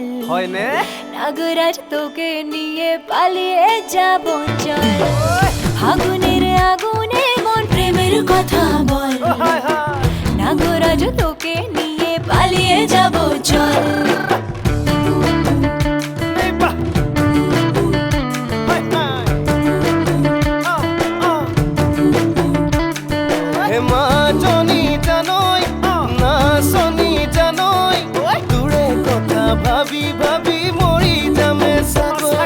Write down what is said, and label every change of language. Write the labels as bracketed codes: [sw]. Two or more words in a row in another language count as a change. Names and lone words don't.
[as] হয়নে [bn] নাগরাজ তোকে নিয়ে পালিয়ে যাব চল ফাগুনের আগুনে মন প্রেমের কথা বল নাগরাজ তোকে নিয়ে পালিয়ে যাব চল [as] মাজনী জানৈ নাচনী জানৈ তোৰে কথা ভাবি ভাবি মৰি যামে চাগৈ